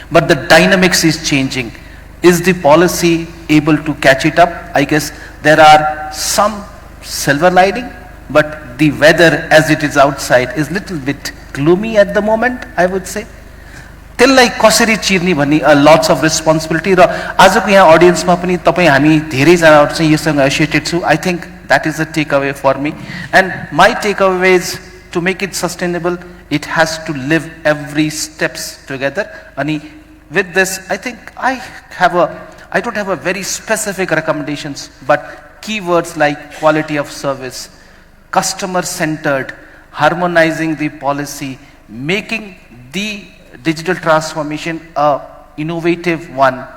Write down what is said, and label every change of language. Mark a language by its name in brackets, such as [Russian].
[English] But the dynamics is changing. Is the policy able to catch it up? I guess there are some silver lining, but the weather as it is outside is little bit gloomy at the moment, I would say. [Nepali] त्यसलाई कसरी चिर्ने भन्ने [English] lots of responsibility [Nepali] र आजको यहाँ अडियन्समा पनि तपाई हामी धेरैजनाहरु चाहिँ यससँग एसोसिएटेड छु. [English] I think that is the takeaway for me, and my takeaway is to make it sustainable, it has to live every steps together. And with this, I think I don't have a very specific recommendations, but keywords like quality of service, customer centered, harmonizing the policy, making the digital transformation a innovative one.